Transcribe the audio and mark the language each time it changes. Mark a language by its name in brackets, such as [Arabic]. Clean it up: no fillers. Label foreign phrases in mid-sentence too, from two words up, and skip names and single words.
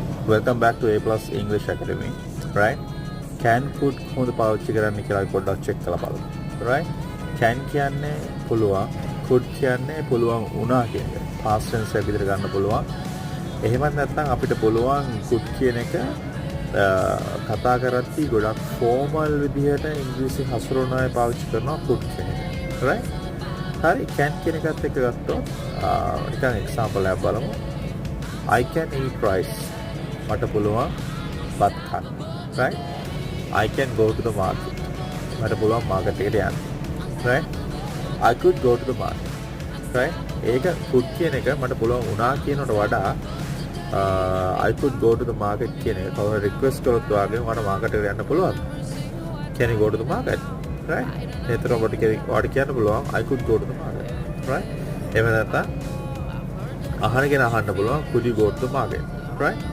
[English] Welcome back to A Plus English Academy. Right? Can could [Sinhala] කොහොමද පාවිච්චි කරන්න කියලා අපි පොඩ්ඩක් check කරලා බලමු. Right? Can කියන්නේ පුළුවන්, could කියන්නේ පුළුවන් වුණා කියන එක. Past tense එක විදිහට ගන්න පුළුවන්. එහෙමත් නැත්නම් අපිට පුළුවන් could කියන එක කතා කරද්දී ගොඩක් formal විදිහට ඉංග්‍රීසි හසුරුවන අය පාවිච්චි කරනවා could කියන එක. Right? හරි can කියන එකත් එක්ක ගත්තොත් නිකන් example එකක් බලමු. [English] I can eat rice. [Sinhala] මට පුළුවන් බත් කන්න. [English] Right? I can go to the market. [Sinhala] මට පුළුවන් මාකට් එකට යන්න. [English] Right? I could go to the market. Right? [Sinhala] ඒක could කියන එක මට පුළුවන් වුණා කියනකට වඩා [English] I could go to the market [Sinhala] කියන එක කවුරු රික්වෙස්ට් කරොත් වාගේ මට මාකට් එකට යන්න පුළුවන්. [English] Can you go to the market? Right? [Sinhala] ඒතර ඔබට කියන්න පුළුවන් [English] I could go to the market. Right? [Sinhala] එහෙම නැත්නම් අහන්න පුළුවන් [English] could you go to the market? Right?